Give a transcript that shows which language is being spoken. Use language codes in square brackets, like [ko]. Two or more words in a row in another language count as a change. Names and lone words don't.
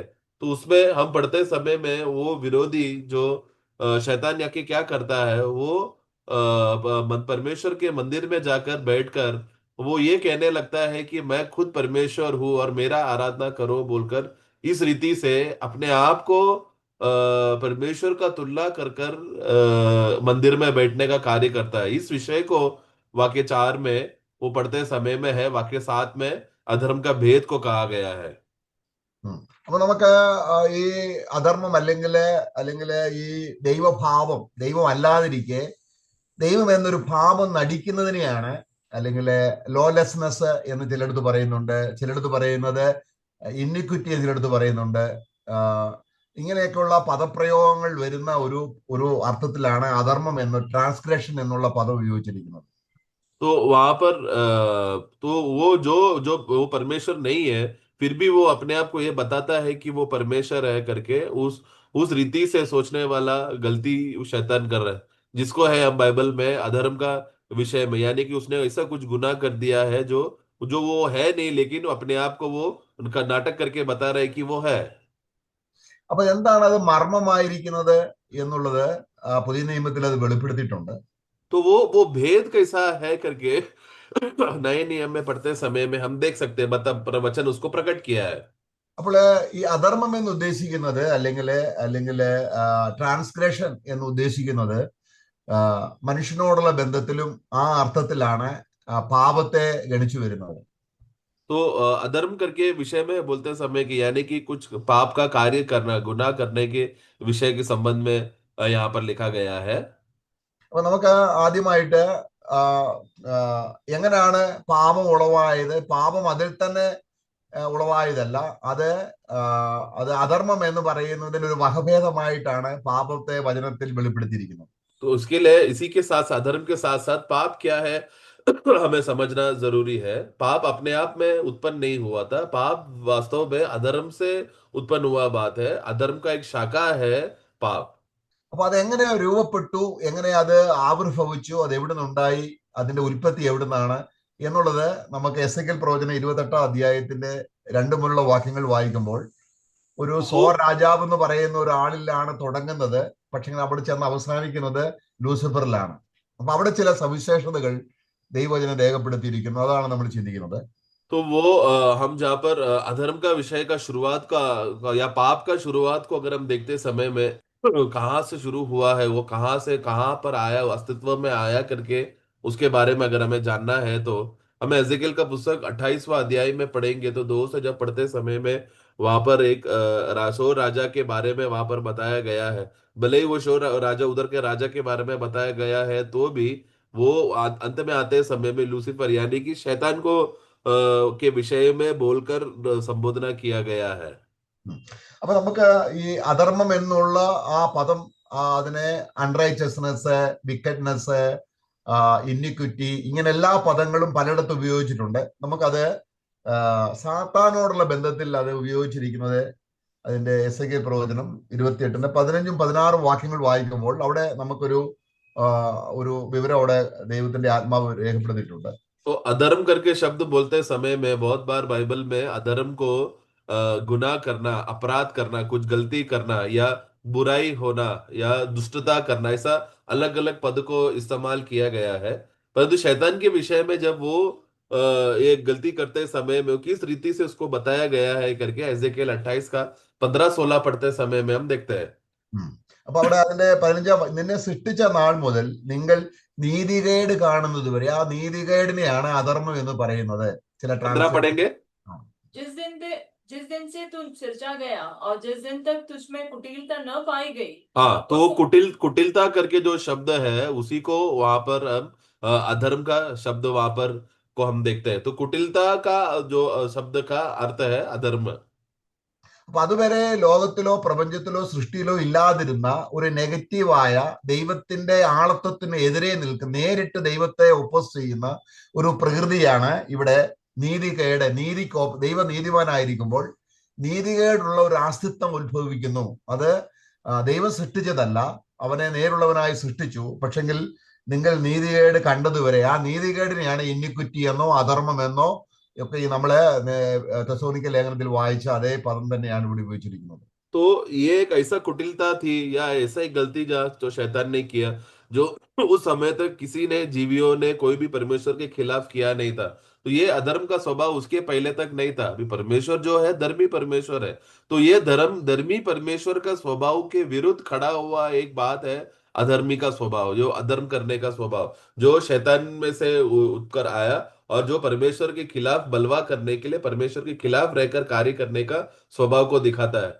[hi] तो उसमें हम पढ़ते समय में वो विरोधी जो शैतान याके क्या करता है, वो परमेश्वर के मंदिर में जाकर बैठकर वो ये कहने लगता है कि मैं खुद परमेश्वर हूँ और मेरा आराधना करो बोलकर इस रीति से अपने आप को परमेश्वर का तुलना कर कर मंदिर में बैठने का कार्य करता है। इस विषय को वाक्य 4 में वो पढ़ते समय में है, वाक्य 7 में अधर्म का भेद को कहा गया है। ഉം. [ml] അപ്പൊ നമുക്ക് ഈ അധർമ്മം അല്ലെങ്കിൽ ഈ ദൈവം അല്ലാതിരിക്കെ ദൈവം എന്നൊരു ഭാവം നടിക്കുന്നതിനെയാണ്, അല്ലെങ്കിൽ ലോലെസ്നെസ് എന്ന് ചിലടത്ത് പറയുന്നുണ്ട്, ചിലടത്ത് പറയുന്നത് ഇന്നിക്വിറ്റി എന്ന് ചിലടത്ത് പറയുന്നുണ്ട്. ആഹ് ഇങ്ങനെയൊക്കെയുള്ള പദപ്രയോഗങ്ങൾ വരുന്ന ഒരു ഒരു അർത്ഥത്തിലാണ് അധർമ്മം എന്ന്, ട്രാൻസ്ഗ്രഷൻ എന്നുള്ള പദം ഉപയോഗിച്ചിരിക്കുന്നത്. [hi] तो वहां पर तो वो जो जो वो परमेश्वर नहीं है, फिर भी वो अपने आप को ये बताता है कि वो परमेश्वर है करके, उस रीति से सोचने वाला गलती वो शैतान कर रहा है, जिसको है हम बाइबल में अधर्म का विषय में, यानी कि उसने ऐसा कुछ गुनाह कर दिया है जो जो वो है नहीं, लेकिन अपने आप को वो उनका नाटक करके बता रहा है कि वो है। [ml] അപ്പൊ എന്താണ് അത് മർമ്മമായിരിക്കുന്നത് എന്നുള്ളത് പുതിയ നിയമത്തിൽ അത് വെളിപ്പെടുത്തിയിട്ടുണ്ട്. [hi] तो वो भेद कैसा है करके नए नियम में पढ़ते समय में हम देख सकते हैं, मतलब वचन उसको प्रकट किया है। [ml] അപ്പോൾ ഈ അധർമ്മം എന്ന് ഉദ്ദേശിക്കുന്നത്, അല്ലെങ്കിൽ ട്രാൻസ്ഗ്രഷൻ എന്ന് ഉദ്ദേശിക്കുന്നത് മനുഷ്യനോടുള്ള ബന്ധത്തിലും ആ അർത്ഥത്തിലാണ് പാപത്തെ ഗണിച്ചു വരുന്നത്. [hi] तो अधर्म करके विषय में बोलते समय कि यानी कि कुछ पाप का कार्य करना, गुनाह करने के विषय के संबंध में यहाँ पर लिखा गया है। [ml] അപ്പൊ നമുക്ക് ആദ്യമായിട്ട് ആ, ആ, എങ്ങനെയാണ് പാപം ഉളവായത്? പാപം അതിൽ തന്നെ ഉളവായതല്ല. അത് ആ, അത് അധർമ്മം എന്ന് പറയുന്നതിന് ഒരു വകഭേദമായിട്ടാണ് പാപത്തെ വചനത്തിൽ വെളിപ്പെടുത്തിയിരിക്കുന്നത്. [hi] तो उसके लिए इसी के साथ साथ धर्म के साथ साथ पाप क्या है हमें समझना जरूरी है। पाप अपने आप में उत्पन्न नहीं हुआ था। पाप वास्तव में अधर्म से उत्पन्न हुआ बात है। अधर्म का एक शाखा है पाप। [ml] അപ്പൊ അതെങ്ങനെ രൂപപ്പെട്ടു, എങ്ങനെ അത് ആവിർഭവിച്ചു, അത് എവിടെ നിന്നുണ്ടായി, അതിന്റെ ഉൽപ്പത്തി എവിടുന്നാണ് എന്നുള്ളത് നമുക്ക് എസെക്കിയേൽ പ്രവചനം 28 അധ്യായത്തിന്റെ 2 മുതലുള്ള വാക്യങ്ങൾ വായിക്കുമ്പോൾ ഒരു സോ [hi] वो [ml] രാജാവ് എന്ന് പറയുന്ന ഒരാളിലാണ് തുടങ്ങുന്നത്. പക്ഷെ അവിടെ ചെന്ന് അവസാനിക്കുന്നത് ലൂസിഫറിലാണ്. അപ്പൊ അവിടെ ചില സവിശേഷതകൾ ദൈവവചനം രേഖപ്പെടുത്തിയിരിക്കുന്നു. അതാണ് നമ്മൾ ചിന്തിക്കുന്നത്. [hi] तो वो हम जहाँ पर अधर्म का विषय का शुरुआत या पाप का शुरुआत को अगर हम देखते समय में कहाँ से शुरू हुआ है, वो कहाँ से कहाँ पर आया, अस्तित्व में आया करके उसके बारे में अगर हमें जानना है तो हमें एजेकिएल का पुस्तक 28वां अध्याय में पढ़ेंगे। तो दोस्त जब पढ़ते समय में वहां पर एक शोर राजा के बारे में वहां पर बताया गया है। भले ही वो शोर राजा उधर के राजा के बारे में बताया गया है तो भी वो अंत में आते समय में लूसीफर यानी कि शैतान को के विषय में बोलकर संबोधना किया गया है। [ml] അപ്പൊ നമുക്ക് ഈ അധർമ്മം എന്നുള്ള ആ പദം, അതിനെ [en] unrighteousness, wickedness, iniquity, [ml] ഇങ്ങനെ എല്ലാ പദങ്ങളും പലയിടത്തും ഉപയോഗിച്ചിട്ടുണ്ട്. നമുക്കത് സാത്താനോടുള്ള ബന്ധത്തിൽ അത് ഉപയോഗിച്ചിരിക്കുന്നത് അതിന്റെ എസെക്കിയേൽ പ്രവചനം 28-ന്റെ 15-16 വാക്യങ്ങൾ വായിക്കുമ്പോൾ അവിടെ നമുക്കൊരു ഒരു വിവരം അവിടെ ദൈവത്തിന്റെ ആത്മാവ് രേഖപ്പെടുത്തിയിട്ടുണ്ട്. [hi] तो अधर्म करके शब्द बोलते समय में बहुत बार बाइबल में अधर्म को गुनाह करना, अपराध करना, कुछ गलती करना या बुराई होना या दुष्टता करना, ऐसा अलग अलग पद को इस्तेमाल किया गया है। परंतु शैतान के विषय में जब वो एक गलती करते समय में किस रीति से उसको बताया गया है करके एजेकिएल 28 का 15-16 पढ़ते समय में हम देखते हैं। [ml] അപ്പൊ അവിടെ അതിന്റെ 15 നിന്നെ സൃഷ്ടിച്ച നാൾ മുതൽ നിങ്ങൾ നീതികേട് കാണുന്നത് വരെ, ആ നീതികേടിനെയാണ് അധർമ്മം എന്ന് പറയുന്നത്. ചില [hi] 15 पढ़ेंगे। जिस दिन से तू सिरजा गया और जिस दिन तक तुझमें कुटिलता न पाई गई। हाँ, तो कुटिलता करके जो शब्द है उसी को वहां पर हम अधर्म का शब्द वहां पर को हम देखते हैं। तो कुटिलता का जो शब्द का अर्थ है अधर्म। [ml] അപ്പൊ അതുവരെ ലോകത്തിലോ പ്രപഞ്ചത്തിലോ സൃഷ്ടിയിലോ ഇല്ലാതിരുന്ന ഒരു നെഗറ്റീവായ ദൈവത്തിന്റെ ആളത്വത്തിന് എതിരെ നിൽക്കുന്ന, നേരിട്ട് ദൈവത്തെ ഒപ്പോസ് ചെയ്യുന്ന ഒരു പ്രകൃതിയാണ് ഇവിടെ നീതികേട്. ദൈവ നീതിമാനായിരിക്കുമ്പോൾ നീതികേടുള്ള ഒരു അസ്തിത്വം ഉത്ഭവിക്കുന്നു. അത് ദൈവം സൃഷ്ടിച്ചതല്ല, അവനെ നേരുള്ളവനായി സൃഷ്ടിച്ചു. പക്ഷെങ്കിൽ നിങ്ങൾ നീതികേട് കണ്ടതുവരെ, ആ നീതികേടിനെയാണ് ഇന്നിക്വിറ്റി എന്നോ അധർമ്മം എന്നോ ഒക്കെ ഈ നമ്മള് തെസ്സലോനിക്ക ലേഖനത്തിൽ വായിച്ച അതേ പദം തന്നെയാണ് ഇവിടെ ഉപയോഗിച്ചിരിക്കുന്നത്. [hi] तो ये एक ऐसा कुटिलता थी या ऐसा ही गलती जो शैतान ने किया, जो उस समय तक किसी ने जीवियों ने कोई भी परमेश्वर के खिलाफ किया नहीं था। तो ये अधर्म का स्वभाव उसके पहले तक नहीं था। अभी परमेश्वर जो है धर्मी परमेश्वर है, तो ये धर्मी परमेश्वर का स्वभाव के विरुद्ध खड़ा हुआ एक बात है अधर्मी का स्वभाव, जो अधर्म करने का स्वभाव, जो शैतान में से उठकर आया और जो परमेश्वर के खिलाफ बलवा करने के लिए, परमेश्वर के खिलाफ रहकर कार्य करने का स्वभाव को दिखाता है।